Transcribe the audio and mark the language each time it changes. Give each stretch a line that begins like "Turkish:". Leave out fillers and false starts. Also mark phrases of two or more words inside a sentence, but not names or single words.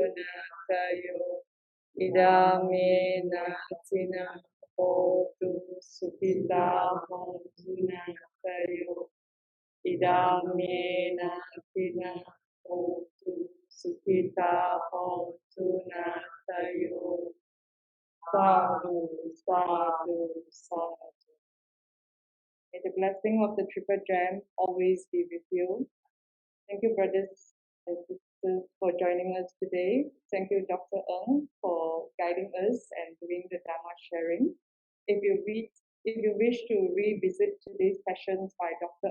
Pali: natayo Idam me natina hotu sukhitattā hotu natayo Idam me natina hotu sukhitattā hotu natayo Sādhu, Sādhu, Sādhu.
English: May the blessing of the Triple Gem always be with you. Thank you, brothers and sisters, for joining us today. Thank you, Dr. Ng, for guiding us and doing the Dharma sharing. If you wish to revisit today's sessions by Dr.